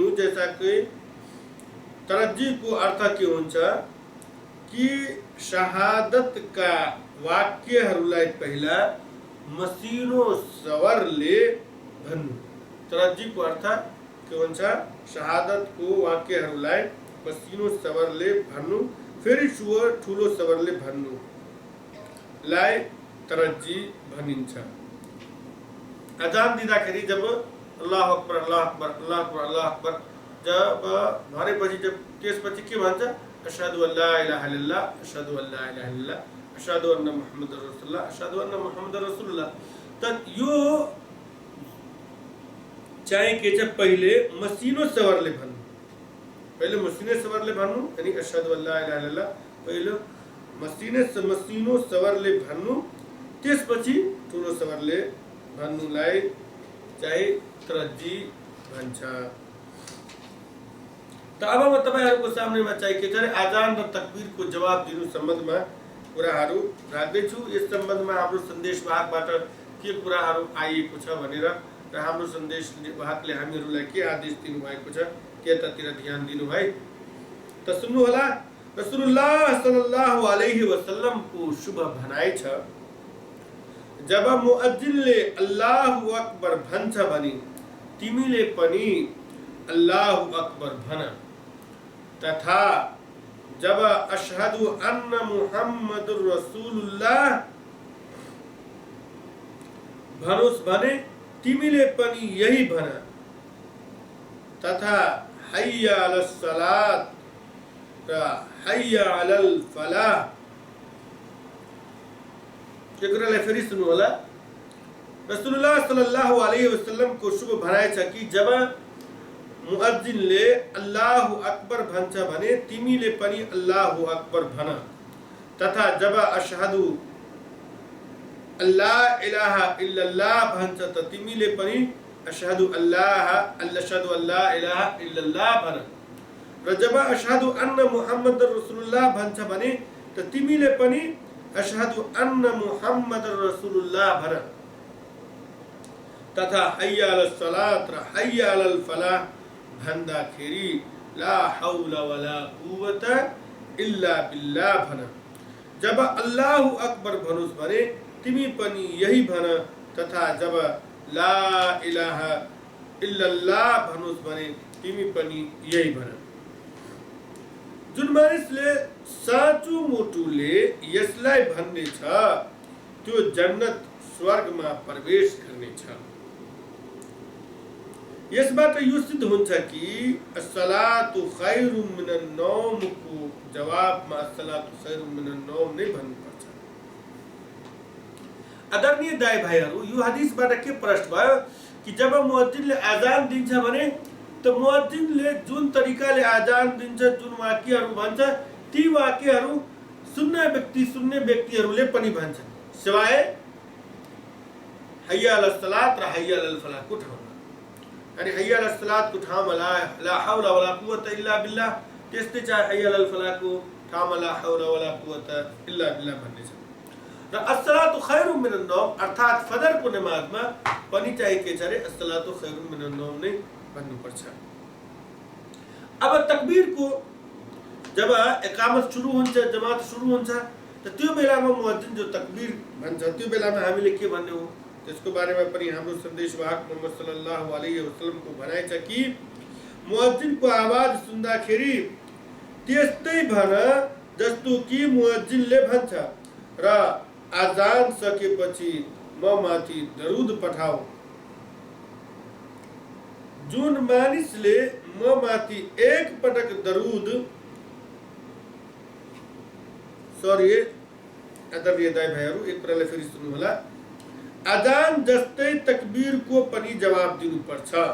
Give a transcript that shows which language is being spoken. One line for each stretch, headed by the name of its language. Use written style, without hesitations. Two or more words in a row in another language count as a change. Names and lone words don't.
Nepali: जैसा कि तरज्जीको अर्थ के हुन्छ कि शहादतका वाक्यहरूलाई पहिला मसिनो स्वरले भन्नु। तरज्जीको अर्थ के हुन्छ? शहादतको वाक्यहरूलाई मसिनो स्वरले भन्नु, फेरि ठुलो स्वरले भन्नुलाई तरज्जी भनिन्छ। अजान दिँदाखेरि जब
Arabic: الله أكبر الله أكبر الله أكبر الله أكبر
Nepali: जब भनेपछि त्यसपछि के भन्छ?
Arabic: أشهد أن لا إله إلا الله أشهد أن لا إله إلا الله أشهد أن محمدا رسول الله أشهد أن محمدا رسول الله.
Nepali: त यो चाहिँ के छ? पहिले मसिनो स्वरले भन्नु, यानी
Arabic: أشهد أن لا إله إلا الله
Nepali: पहिलो मसिनो स्वरले भन्नु, त्यसपछि ठुलो स्वरले भन्नुलाई चाहिँ तरज्जी भन्छ। त अब म तपाईहरुको सामनेमा चाहिँ के छ? आजान र तकबीरको जवाब दिनु सम्बन्धमा कुराहरू राख्दैछु। यस सम्बन्धमा हाम्रो सन्देशवाहकबाट के कुराहरू आइएको छ भनेर र हाम्रो सन्देशवाहकले हामीहरूलाई के आदेश दिनुभएको छ त्यतातिर ध्यान दिनु है। त सुन्नु होला।
Arabic: رسول الله صلى الله عليه وسلم
Nepali: शुभ भनाइ छ, जब मुअज्जिनले
Arabic: الله أكبر
Nepali: भन्छ भने तिमीले पनि
Arabic: الله أكبر
Nepali: भन, तथा जब
Arabic: أشهد أن محمدا رسول الله
Nepali: भनोस् भने तिमीले पनि यही भन, तथा
Arabic: حي على الصلاة
Nepali: र
Arabic: حي على الفلاح.
Nepali: यो कुरालाई फेरि सुन्नु होला।
Arabic: رسول الله صلى الله عليه وسلم
Nepali: को शुभ भनाइ छ कि जब मुअज्जिनले
Arabic: الله أكبر
Nepali: भन्छ भने तिमीले पनि
Arabic: الله أكبر
Nepali: भन, तथा जब अशहदु
Arabic: أن لا إله إلا الله
Nepali: भन्छ त तिमीले पनि
Arabic: أشهد أن لا إله إلا الله
Nepali: भन, र जब
Arabic: أشهد أن محمدا رسول الله
Nepali: भन्छ भने त तिमीले पनि
Arabic: أشهد أن محمدا رسول الله
Nepali: भन, तथा
Arabic: حي على الصلاة
Nepali: र
Arabic: حي على الفلاح
Nepali: भन्दाखेरि
Arabic: لا حول ولا قوة إلا بالله
Nepali: भन। जब
Arabic: الله أكبر
Nepali: भनोस् भने तिमी पनि यही भन, तथा जब
Arabic: لا إله إلا الله
Nepali: भनोस् भने तिमी पनि यही भन। जुन मानिसले साँचो मुटुले यसलाई भन्ने छ त्यो जन्नत स्वर्गमा प्रवेश गर्ने छ। यसबाट यो सिद्ध हुन्छ कि
Arabic: الصلاة خير من النوم
Nepali: को जवाबमा
Arabic: الصلاة خير من النوم
Nepali: नै भन्नुपर्छ। आदरणीय दाई भाइहरू, यो हदिसबाट के प्रश्न भयो कि जब मुअज्जिनले आजान दिन्छ भने त मुअज्जिनले जुन तरिकाले आजान दिन्छ, जुन वाक्यहरू भन्छ, ती वाक्यहरू सुन्ने व्यक्तिहरूले पनि भन्छन्, सिवाय
Arabic: حي على الصلاة
Nepali: र
Arabic: حي على الفلاح
Nepali: को ठाउँमा। यानी
Arabic: حي على الصلاة
Nepali: को ठाउँमा
Arabic: لا حول ولا قوة إلا بالله,
Nepali: त्यस्तै चाहिँ
Arabic: حي على الفلاح
Nepali: को ठाउँमा
Arabic: لا حول ولا قوة إلا بالله
Nepali: भन्ने छ। र
Arabic: الصلاة خير من النوم
Nepali: अर्थात फजरको नमाजमा पनि चाहिँ के छ रे?
Arabic: الصلاة خير من النوم
Nepali: नै भन्नुपर्छ। अब तकबीरको जब इकामत सुरु हुन्छ, जमात सुरु हुन्छ, त त्यो बेलामा मुअज्जिन जो तकबीर भन्छ त्यो बेलामा हामीले के भन्ने हो त्यसको बारेमा पनि हाम्रो सन्देशवाहक मोहम्मद
Arabic: صلى الله عليه وسلم
Nepali: को भनाइ छ कि मुअज्जिनको आवाज सुन्दाखेरि त्यस्तै भन जस्तो कि मुअज्जिनले भन्छ, र आजान सकेपछि म माथि दरुद पठाऊ जुन मानिसले म माथि एक पटक दरूद सरी आदरणीय दाइ भाइहरू एक प्रकारले फेरि सुन्नु होला अजान जस्तै तकबीरको पनि जवाब दिनुपर्छ